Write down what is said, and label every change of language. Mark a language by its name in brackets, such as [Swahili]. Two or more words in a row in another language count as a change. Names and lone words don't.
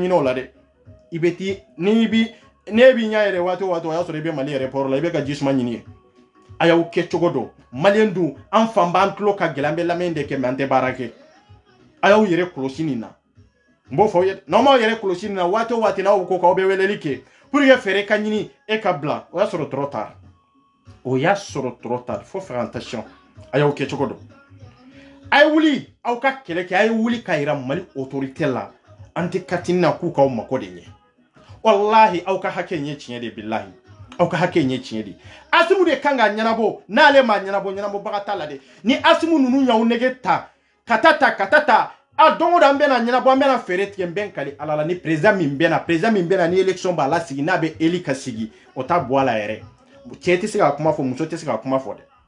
[Bambara] ɲini o la dɛ i bɛ ti ne b'i ɲɛ yɛrɛ waati o waati o y'a sɔrɔ i bɛ Mali aéroport la i bɛ ka jisuma ɲini ye a y'aw kɛ cogo dɔn Maliyɛn dun an fan b'an tulo ka gɛlɛn an bɛ lamɛn de kɛ mais an tɛ baara kɛ a y'aw yɛrɛ kɔlɔsi nin na n b'o fɔ n'aw m'aw yɛrɛ kɔlɔsi nin na waati o waati n'aw ko k'aw bɛ weleli kɛ [French] pour que [Bambara] fɛɛrɛ ka ɲini e ka bila o y'a sɔrɔ [French] trop tard [Bambara] o y'a sɔrɔ [French] trop tard faut faire attention [Bambara] a y'aw kɛ cogo dɔn a ye wuli aw ka kɛlɛ kɛ a ye wuli ka yira Mali autorité la an tɛ carte na k'u k'aw mako de ɲɛ wallahi aw ka hakɛ in ye tiɲɛ de billahi aw ka hakɛ in ye tiɲɛ de Asimu de kan ka ɲɛnabɔ n'ale ma ɲɛnabɔ ɲɛnabɔbaga t'a la dɛ ni Asimu ninnu y'aw nege ta ka taa a don o don an bɛna ɲɛnabɔ an bɛna fɛɛrɛ tigɛ n bɛ n kali ala la ni président min bɛna ni élection b'a la sigi n'a bɛ eli ka sigi o t'a bɔ a la yɛrɛ cɛ tɛ se ka kuma fɔ muso tɛ se ka kuma fɔ dɛ